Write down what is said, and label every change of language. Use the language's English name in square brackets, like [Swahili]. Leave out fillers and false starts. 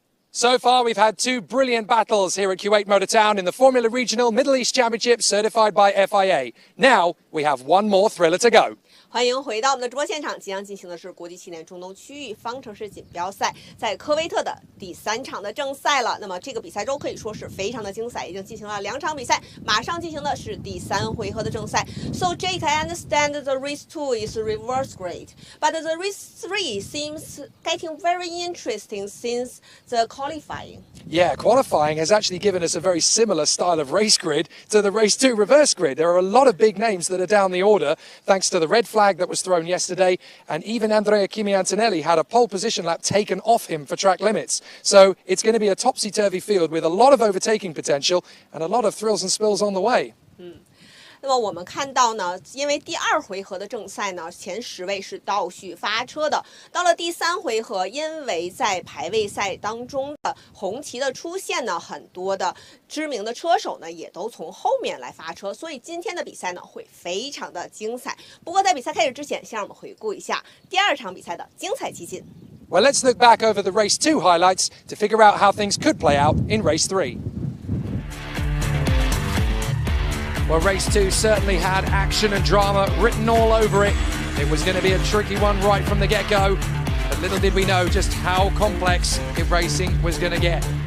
[English] So far, we've had two brilliant battles here at Kuwait Motor Town in the Formula Regional Middle East Championship certified by FIA. Now, we have one more thriller to go. [Chinese] 欢迎回到我们的直播现场，即将进行的是国际汽联中东区域方程式锦标赛在科威特的第3场的正赛了。那么这个比赛周可以说是非常的精彩，已经进行了2场比赛，马上进行的是第3回合的正赛。 [English] So Jake, I understand the race 2 is reverse grade, but the race 3 seems getting very interesting since the qualifying. Yeah, qualifying has actually given us a very similar style of race grid to the race 2 reverse grid. There are a lot of big names that are down the order thanks to the red flag that was thrown yesterday, and even Andrea Kimi-Antonelli had a pole position lap taken off him for track limits. So it's going to be a topsy-turvy field with a lot of overtaking potential and a lot of thrills and spills on the way. [Chinese] 那么我们看到呢，因为第2回合的正赛呢，前10位是倒序发车的。到了第3回合，因为在排位赛当中的红旗的出现呢，很多的知名的车手呢也都从后面来发车，所以今天的比赛呢会非常的精彩。不过在比赛开始之前，先让我们回顾一下第2场比赛的精彩集锦。 [English] Well, let's look back over the race 2 highlights to figure out how things could play out in race 3. Well, race 2 certainly had action and drama written all over it. It was going to be a tricky one right from the get-go, but little did we know just how complex the racing was going to get.